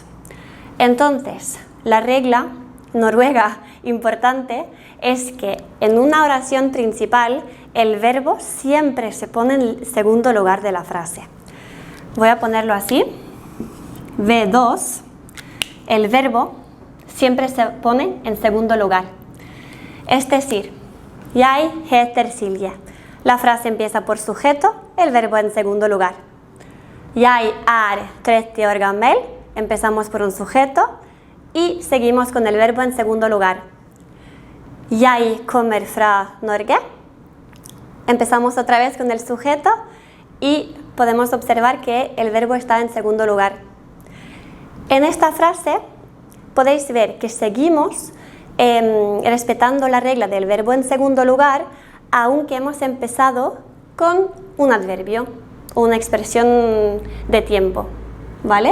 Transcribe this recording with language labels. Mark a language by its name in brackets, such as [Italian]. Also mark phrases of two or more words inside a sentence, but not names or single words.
[Spanish] Entonces, la regla noruega importante es que en una oración principal el verbo siempre se pone en el segundo lugar de la frase. Voy a ponerlo así. V2, el verbo siempre se pone en segundo lugar. Es decir, [Norwegian] jeg heter Silje. [Spanish] La frase empieza por sujeto, el verbo en segundo lugar. [Norwegian] Jeg er 30 år gammel, [Spanish] empezamos por un sujeto y seguimos con el verbo en segundo lugar. [Norwegian] Jeg kommer fra Norge, [Spanish] empezamos otra vez con el sujeto y podemos observar que el verbo está en segundo lugar. En esta frase podéis ver que seguimos respetando la regla del verbo en segundo lugar, aunque hemos empezado con un adverbio o una expresión de tiempo, ¿vale?